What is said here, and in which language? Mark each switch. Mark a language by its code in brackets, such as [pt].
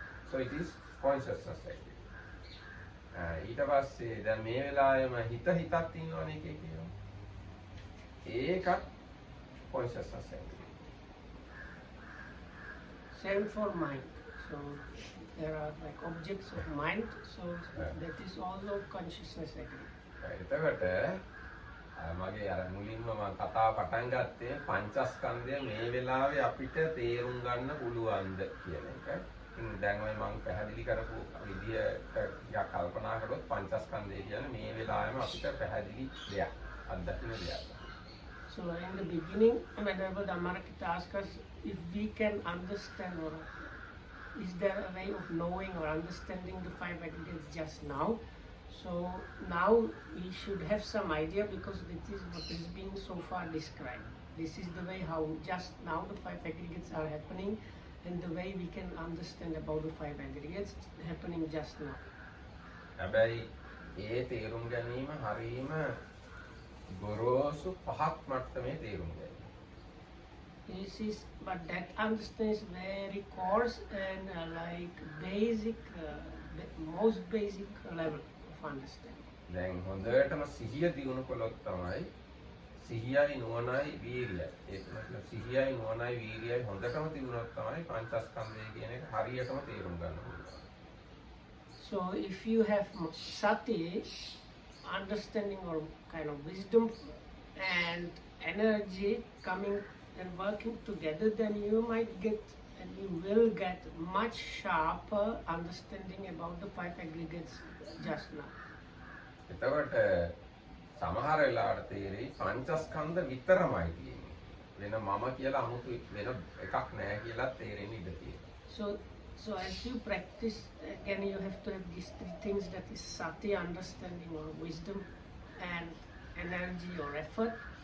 [en] So it is consciousness aggregate. [si] ඊට පස්සේ දැන් මේ වෙලාවෙම හිතක් තියෙනවනේ එකේ කියනවා. ඒකත් consciousness aggregate. [en] Same for mind. So there are like objects of mind. So that is also consciousness aggregate. [si] එතකොට මගේ අර මුලින්ම මම කතාව පටන් ගත්තේ පංචස්කන්ධය මේ වෙලාවේ අපිට තේරුම් ගන්න පුළුවන්ද කියන එක. ඉතින් දැන් ඔය මම පැහැදිලි කරපු විදියට ටිකක් කල්පනා කරොත් පංචස්කන්ධය කියන්නේ මේ වෙලාවෙම අපිට පැහැදිලි දෙයක්, අත්දකින්න දෙයක්. [en] So in the beginning, Venerable Dhammarakita asked us if we can understand, or is there a way of knowing or understanding the five aggregates just now. So now we should have some idea, because this is what is being so far described. This is the way how just now the five aggregates are happening, and the way we can understand about the five aggregates happening just now. [si] හැබැයි ඒ තේරුම් ගැනීම හරීම ගොරෝසු පහක් මට්ටමේ තේරුම් ගැනීම. [en] This is, but that understanding is very coarse and like basic, the most basic level of understanding. [si] දැන් හොඳටම සිහිය දියුණු කළොත් තමයි සිහියයි නුවණයි වීර්යයයි. ඒක තමයි සිහියයි නුවණයි වීර්යයයි හොඳටම තිබුණොත් තමයි පංචස්කන්ධය කියන එක හරියටම තේරුම් ගන්න පුළුවන්. [en] So if you have sati, understanding or kind of wisdom and energy coming and working together, then you might get and you will get much sharper understanding about the five aggregates just now. [si] එතකොට සමහර වෙලාවට තේරෙයි පංචස්කන්ධ විතරමයි තියෙන්නේ. වෙන මම කියලා 아무තු වෙන එකක් නැහැ කියලා තේරෙන්න ඉඩ තියෙනවා. [en] So as you practice, again you have to have these three things, that is sati, understanding or wisdom, and energy or effort.